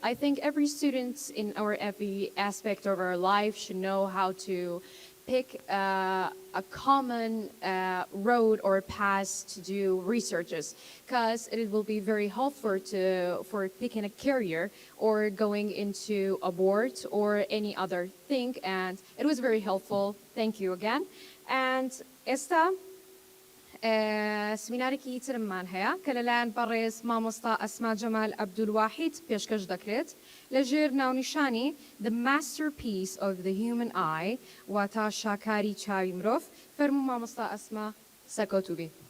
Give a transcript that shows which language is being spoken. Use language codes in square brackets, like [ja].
[en] I think every student in every aspect of our life should know how to pick a common road or path to do researches, because it will be very helpful for picking a career or going into a board or any other thing. And it was very helpful. Thank you again. [ku] And ئێستا سمینارێکی ترمان هەیە کە لەلایەن بەڕێز مامۆستا ئەسما جەمال عەبدولواحید پێشکەش دەکرێت لەژێر ناونیشانی [en] The Masterpiece of the Human Eye [ku] واتە شاکاری چاوی مرۆڤ. فەرموو مامۆستا ئەسما سەکۆتوبی.